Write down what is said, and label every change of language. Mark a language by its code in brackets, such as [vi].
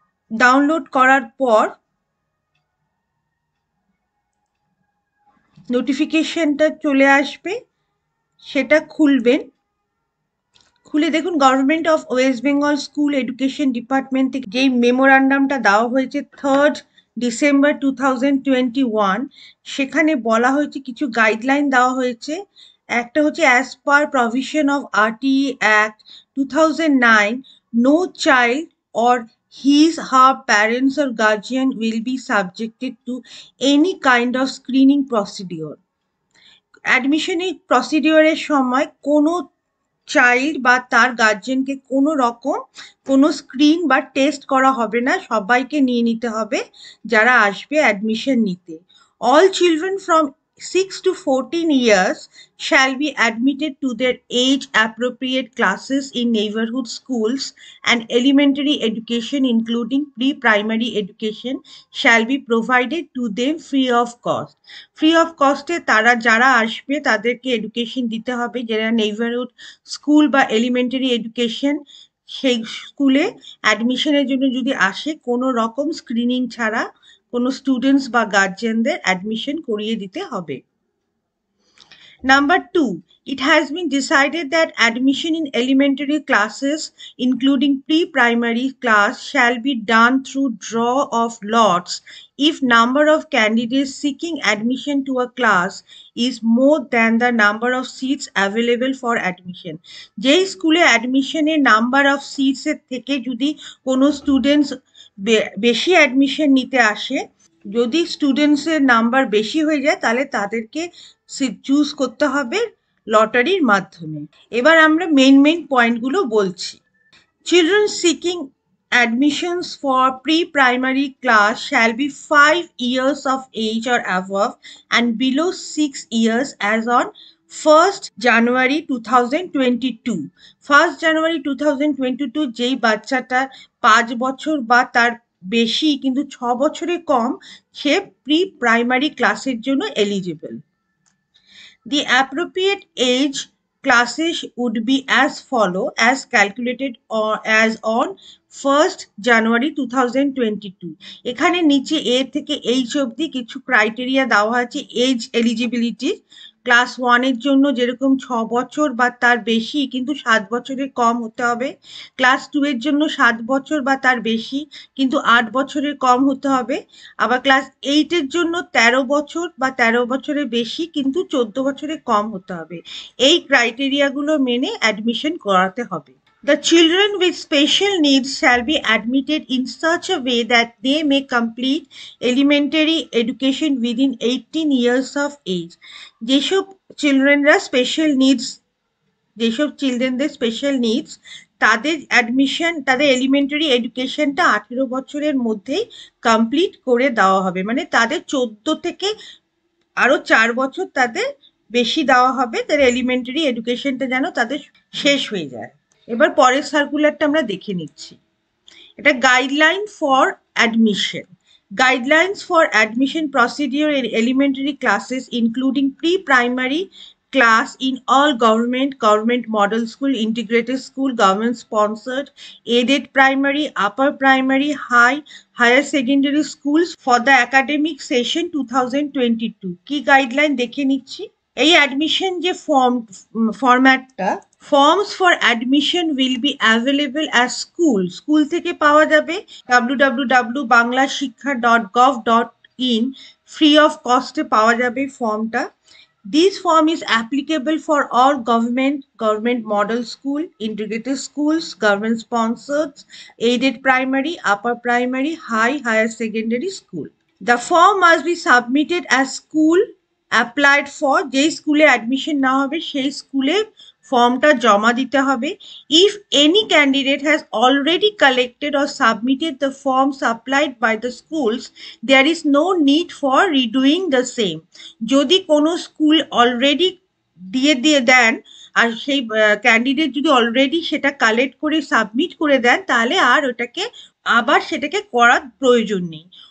[bn] Download করার পর নোটিফিকেশনটা চলে আসবে, সেটা খুলবেন। খুলে দেখুন government of West Bengal school education department থেকে যেই মেমোরান্ডামটা দেওয়া হয়েছে 3rd ডিসেম্বর 2021, সেখানে বলা হয়েছে কিছু গাইডলাইন দেওয়া হয়েছে। [en] একটা হচ্ছে as per provision of RTE act 2009, no child or his her parents or guardian will be subjected to any kind of screening procedure. [bn] অ্যাডমিশনের প্রসিডিওরের সময় কোনো চাইল্ড বা তার গার্জিয়ানকে কোনো রকম কোনো স্ক্রিন বা টেস্ট করা হবে না। সবাইকে নিয়ে নিতে হবে যারা আসবে অ্যাডমিশন নিতে। [en] All children from 6 to 14 years shall be admitted to their age appropriate classes in neighborhood schools, and elementary education including pre-primary education shall be provided to them free of cost. [bn] Free of কস্টে তারা যারা আসবে তাদেরকে education দিতে হবে। যারা neighbourhood school বা elementary education সেই স্কুলে অ্যাডমিশনের জন্য যদি আসে, কোনো রকম স্ক্রিনিং ছাড়া কোনো স্টুডেন্টস বা গার্জিয়ানদের অ্যাডমিশন করিয়ে দিতে হবে। [en] Number 2, it has been decided that admission in elementary classes, including pre-primary class, shall be done through draw of lots if number of candidates seeking admission to a class is more than the number of seats available for admission. [bn] যেই স্কুলে অ্যাডমিশনের number of সিটসের থেকে যদি কোনো students বেশি admission নিতে আসে, যদি স্টুডেন্টসের নাম্বার বেশি হয়ে যায় তাহলে তাদেরকে সিট চুজ করতে হবে লটারির মাধ্যমে। এবার আমরা মেইন পয়েন্টগুলো বলছি। [en] Children seeking admissions for pre-primary class shall be 5 years of age or above and below 6 years as on 1st January 2022. [bn] 1st January 2022 যেই বাচ্চাটা 5 বছর বা তার বেশি কিন্তু 6 বছরের কম, সে প্রি প্রাইমারি ক্লাসের জন্য eligible. [en] The appropriate age classes would be as follow as calculated or as on 1st January 2022. [bn] এখানে নিচে এ থেকে এইচ অবধি কিছু ক্রাইটেরিয়া দেওয়া আছে এজ এলিজিবিলিটি। ক্লাস 1 এর জন্য যেরকম 6 বছর বা তার বেশি কিন্তু 7 বছরের কম হতে হবে। ক্লাস 2 এর জন্য 7 বছর বা তার বেশি কিন্তু 8 বছরের কম হতে হবে। আবার ক্লাস 8 এর জন্য 13 বছর বা 13 বছরের বেশি কিন্তু 14 বছরের কম হতে হবে। এই ক্রাইটেরিয়াগুলো মেনে অ্যাডমিশন করাতে হবে। [en] The children with special needs shall be admitted in such a way that they may complete elementary education within 18 years of age. [bn] যেসব চিলড্রেনরা স্পেশাল নিডস, যেসব চিলড্রেনদের স্পেশাল নিডস, তাদের অ্যাডমিশন, তাদের এলিমেন্টারি এডুকেশনটা 18 বছরের মধ্যেই কমপ্লিট করে দেওয়া হবে। মানে তাদের 14 থেকে আরো 4 বছর তাদের বেশি দেওয়া হবে, তাদের এলিমেন্টারি এডুকেশনটা যেন তাদের শেষ হয়ে যায়। এবার পরের সার্কুলারটা আমরা দেখে নিচ্ছি। এটা guideline for admission. [en] Guidelines for admission procedure in elementary classes including pre-primary class in all government model school, integrated school, government sponsored, aided primary, upper primary, higher secondary schools for the academic session 2022. [bn] কি guideline দেখে নিচ্ছি। এই admission যে ফরম্যাটটা, [en] forms for admission will be available as [bn] school থেকে পাওয়া যাবে www.banglashiksha.gov.in [en] free of cost [bn] এ পাওয়া যাবে ফর্মটা। [en] This form is applicable for all government model school, integrated schools, government sponsored, aided primary, upper primary, higher secondary school. The form must be submitted as school applied for, [bn] যেই স্কুলে admission না হবে সেই স্কুলে ফর্মটা জমা দিতে হবে। [en] If any candidate has already collected or submitted the form supplied by the schools, there is no need for redoing the same. [bn] যদি কোনো স্কুল অলরেডি দিয়ে দেন আর সেই ক্যান্ডিডেট যদি অলরেডি সেটা কালেক্ট করে সাবমিট করে দেন, তাহলে আর ওটাকে আবার সেটাকে করার প্রয়োজন নেই।